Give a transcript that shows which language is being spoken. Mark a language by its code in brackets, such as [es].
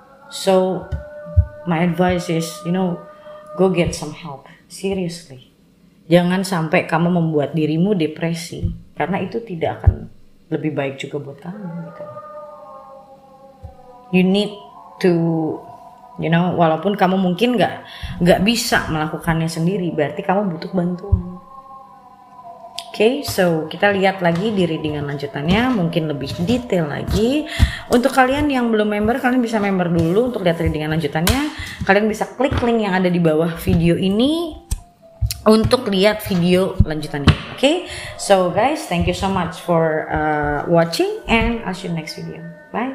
[en] So my advice is, go get some help. Seriously. [id] Jangan sampai kamu membuat dirimu depresi, karena itu tidak akan lebih baik juga buat kamu gitu. [en] You need to, [id] walaupun kamu mungkin nggak bisa melakukannya sendiri, berarti kamu butuh bantuan. Oke, so kita lihat lagi di readingan lanjutannya, mungkin lebih detail lagi. Untuk kalian yang belum member, kalian bisa member dulu untuk lihat readingan lanjutannya. Kalian bisa klik link yang ada di bawah video ini untuk lihat video lanjutannya. [en] Oke, so guys, thank you so much for watching and I'll see you next video. Bye.